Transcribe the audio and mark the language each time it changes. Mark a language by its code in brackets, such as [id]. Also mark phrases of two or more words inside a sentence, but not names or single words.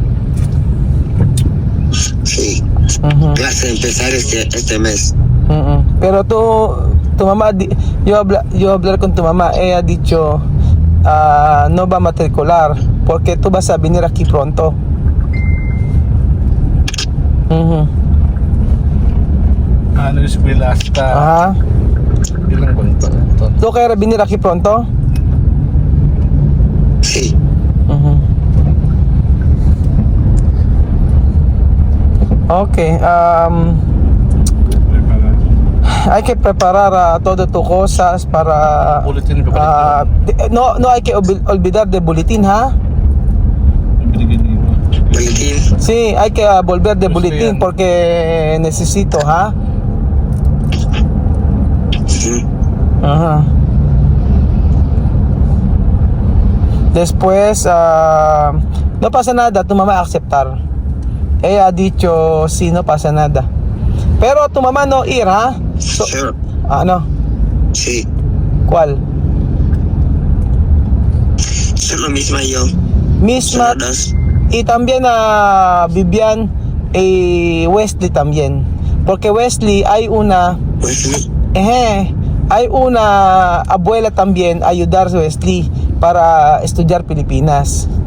[es] Sí. Clase empezar este mes. Pero tu mamá, yo hablar con tu mamá, ella ha dicho no va a matricular porque tú vas a venir aquí pronto. [tl] Ano yung eskwela hasta ilang buwan pa ito? [es] ¿Tú quieres venir aquí pronto? Sí. Okay. hay que preparar todo tu cosas para Bulletin, no hay que olvidar de boletín, ¿ha? [tl] Binigyan mo. [es] Boletín. Sí, hay que volver de Gusto boletín yan. porque necesito, ¿ha? Ujú. Ajá. Después, no pasa nada, tu mamá aceptar. Ella ha dicho, sí, no pasa nada. Pero tu mamá no ir, ¿ha? Sure. Ano? Sí. ¿Cuál? Solo misma yo. Misma. Solo dos. Y también a Vivian y Wesley también. Porque Wesley hay una... Wesley. Hay una abuela también ayudar a Wesley para estudiar Pilipinas.